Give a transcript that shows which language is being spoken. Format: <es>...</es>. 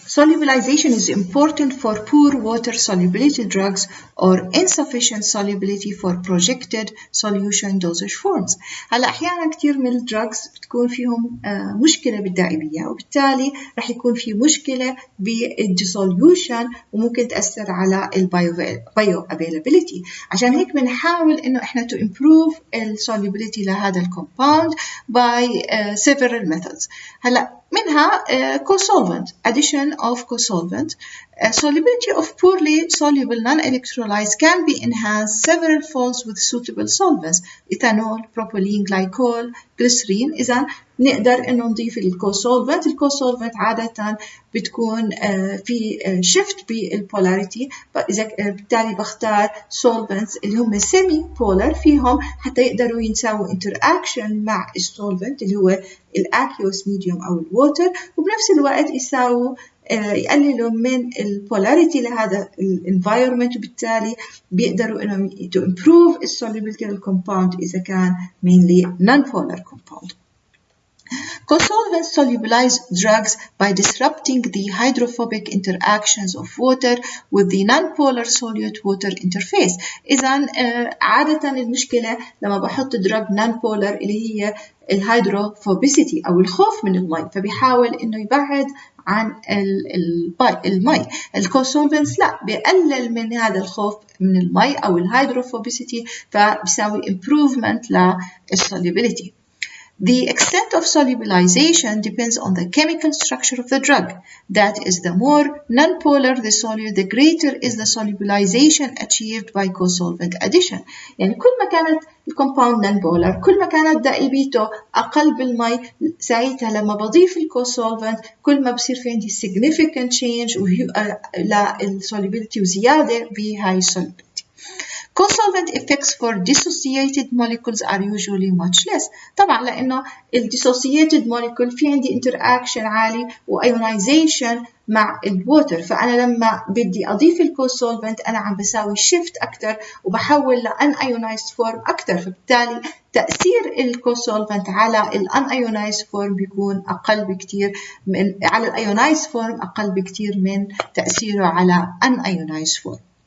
<en>Solubilization is important for poor water solubility drugs or insufficient solubility for projected solution dosage forms.</en> <ar>هلا أحيانا كثير من الدراجز بتكون فيهم مشكلة بالدائمية، وبالتالي رح يكون في مشكلة بالديسوليوشن وممكن تأثر على البايو افيلابيليتي. عشان هيك بنحاول إنه إحنا</ar> <en>to improve</en> <ar>السolubility لهذا الكومباوند by several methods. هلا منها co-solvent, addition of co-solvent.</ar> <en>Solubility of poorly soluble non-electrolytes can be enhanced several folds with suitable solvents, ethanol, propylene glycol, glycerine.</en> <ar>إذا نقدر إنه نضيف الكو-solvent. الكو-solvent عادة بتكون في shift بالpolarity، إذا بالتالي بختار solvents اللي هم semi-polar فيهم حتى يقدروا ينساووا interaction مع الsolvent اللي هو الأكيوس ميديوم أو الووتر، وبنفس الوقت يساووا يقللوا من البولاريتي لهذا الانفايرمنت، وبالتالي بيقدروا انهم</ar> <en>to improve</en> <ar>السوليبيليتي للكومباوند إذا كان mainly non-polar compound.</ar> <en>Co-solvents solubilize drugs by disrupting the hydrophobic interactions of water with the non-polar solute water interface.</en> <ar>إذا عادة المشكلة لما بحط drug non-polar اللي هي الهيدروفوبيسيتي أو الخوف من المي، فبيحاول إنه يبعد عن المي. الكو-solvents لا، بيقلل من هذا الخوف من المي أو الهيدروفوبيسيتي، فبيساوي improvement للsolubility.</ar> <en>The extent of solubilization depends on the chemical structure of the drug. That is, the more non-polar the solute, the greater is the solubilization achieved by co-solvent addition.</en> <ar>يعني كل ما كانت الكومباوند non-polar، كل ما كانت دائبيته أقل بالمي، ساعتها لما بضيف الكو-solvent كل ما بصير في عندي significant change للsolubility وزيادة بهاي solubility.</ar> <en>Co-solvent effects for dissociated molecules are usually much less.</en> <ar>طبعا لأنه dissociated molecule في عندي interaction عالي وionization مع الووتر، فأنا لما بدي أضيف الكو-solvent أنا عم بساوي shift أكتر وبحول unionized form أكتر، فبالتالي تأثير الكو-solvent على unionized form بيكون أقل بكتير من على ionized form أقل بكتير من تأثيره على unionized form.</ar>